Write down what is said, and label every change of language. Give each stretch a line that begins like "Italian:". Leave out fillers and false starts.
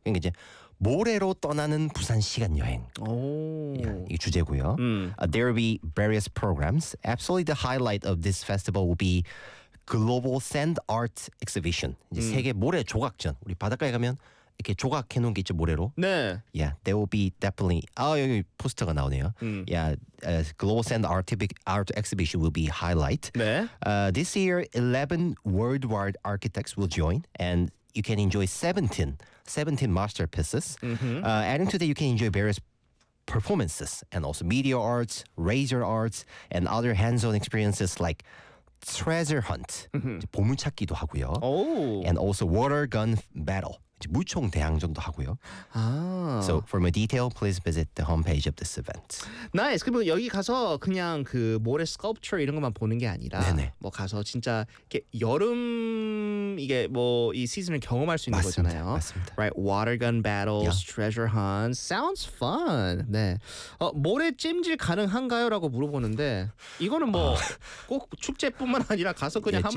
Korean: 그러니까 모래로 떠나는 부산 시간 여행. 오.
English: Yeah,
Korean: 이 주제고요.
English: There will be various programs. Absolutely the highlight of this festival will be Global Sand Art Exhibition.
Korean: 이제 세계 모래 조각전. 우리 바닷가에 가면 이렇게 조각해 놓은 게 있죠, 모래로. 네.
English: Yeah, there will be definitely
Korean: 아, 여기 포스터가 나오네요.
English: Yeah, Global Sand Art Exhibition will be highlight.
Korean: 네.
English: This year 11 worldwide architects will join and you can enjoy 17 masterpieces. Mm-hmm. Adding to that, you can enjoy various performances and also media arts, razor arts, and other hands-on experiences like treasure hunt,
Korean: 보물찾기도 하고요. Oh.
English: And also water gun battle,
Korean: 무총 대항전도 하고요. Ah.
English: So for more detail, please visit the homepage of this event. Nice.
Korean: 그럼 여기 가서 그냥 그 모래 sculpture 이런 것만 보는 게 아니라 네네. 뭐 가서 진짜 이렇게 여름 이게 뭐 이 시즌을 경험할 수 있는 맞습니다. 거잖아요. 맞습니다.
English: Right, water gun battles, yeah. treasure hunt. Sounds fun. 네.
Korean: 어, 모래 찜질 가능한가요? 라고 물어보는데 이거는 뭐 꼭 축제뿐만 아니라 가서 그냥 예, 하면